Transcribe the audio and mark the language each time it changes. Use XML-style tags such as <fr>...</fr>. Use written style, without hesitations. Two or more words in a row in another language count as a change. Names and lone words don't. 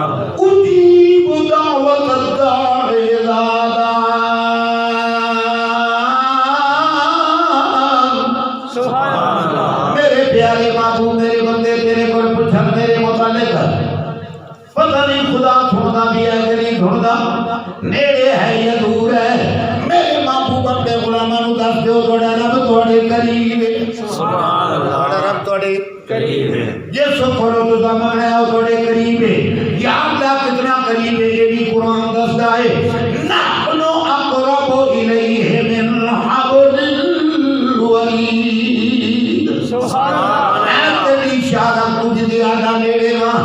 <ar>اجیب دعوت الداع اذا دعان. سبحان اللہ.</ar> <ur>میرے پیارے محبوب میرے بندے تیرے کو پوچھا میرے متعلق پتہ نہیں خدا سنتا بھی ہے کہ نہیں سنتا, نیڑے ہے یا دور ہے.</ur> <pa>میرے محبوب اپنے غلاماں نوں دس دیو تہاڈا رب تہاڈے قریب ہے.</pa> <ar>سبحان اللہ.</ar> <pa>تہاڈا رب تہاڈے قریب ہے. جس کرو تو منگنا ہے وہ تہاڈے قریب ہے. یا اللہ کتنا قریب ہے یہ بھی قرآن دستا ہے.</pa> <ar>نحن اقرب الیہ من حبل الورید. سبحان اللہ.</ar> <pa>میں تیری اشارہ تجھ دے آدھا نیڑے ہاں.</pa>